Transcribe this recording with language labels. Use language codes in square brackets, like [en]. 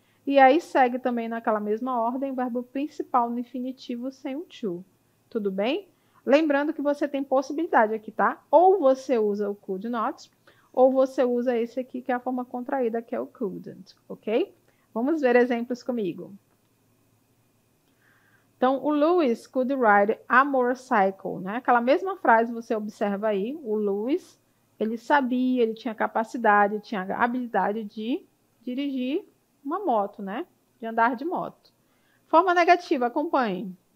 [pt] E aí segue também naquela mesma ordem o verbo principal no infinitivo sem o to. Tudo bem? Lembrando que você tem possibilidade aqui, tá? Ou você usa o could not, ou você usa esse aqui, que é a forma contraída, que é o couldn't, ok? Vamos ver exemplos comigo. Então, o Lewis [en] could ride a motorcycle, [pt] né? Aquela mesma frase você observa aí, o Lewis, ele sabia, ele tinha capacidade, tinha habilidade de dirigir uma moto, né? De andar de moto. Forma negativa, acompanhe.